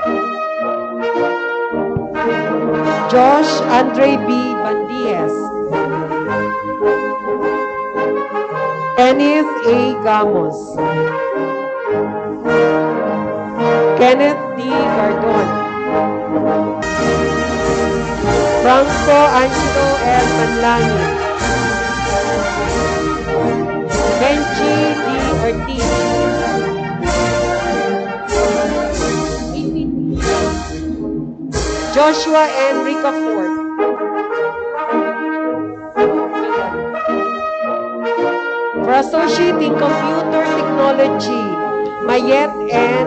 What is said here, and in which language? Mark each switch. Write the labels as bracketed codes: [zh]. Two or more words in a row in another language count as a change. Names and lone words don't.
[en] Josh Andre B. Bandies. Kenneth A. Gamos. Kenneth D. Gardon. Franco Angelo L. Manlangin. Benji D. Ortiz. Joshua Enrica Ford. For Associate in Computer Technology, Mayet N.